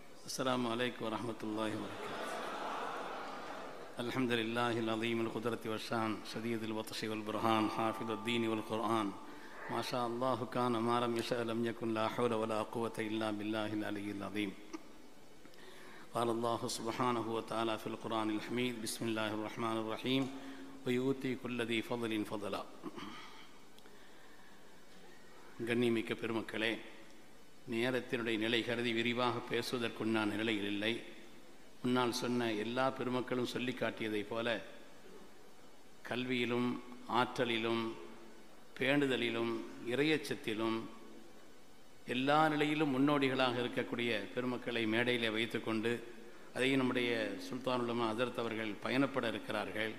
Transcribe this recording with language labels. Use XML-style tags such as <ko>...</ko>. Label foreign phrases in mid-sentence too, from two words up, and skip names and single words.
<ar>السلام عليكم ورحمة الله وبركاته. الحمد لله العظيم القدرة والشان شديد البطش والبرهان حافظ الدين والقرآن ما شاء الله كان ما لم يشأ لم يكن لا حول ولا قوة إلا بالله العلي العظيم. قال الله سبحانه وتعالى في القرآن الحميد بسم الله الرحمن الرحيم ويؤتي كل ذي فضل فضلا.</ar> <ta>கண்ணியமிக்க பெருமக்களே, நேரத்தினுடைய நிலை கருதி விரிவாக பேசுவதற்குண்டான நிலையில் இல்லை. முன்னால் சொன்ன எல்லா பெருமக்களும் சொல்லி காட்டியதைப் போல கல்வியிலும் ஆற்றலிலும் பேணுதலிலும் இறையச்சத்திலும் எல்லா நிலையிலும் முன்னோடிகளாக இருக்கக்கூடிய பெருமக்களை மேடையில் வைத்துக்கொண்டு அதையும் நம்முடைய சுல்தான் உலமா ஹஜ்ரத் அவர்கள் பயணப்பட இருக்கிறார்கள்.</ta>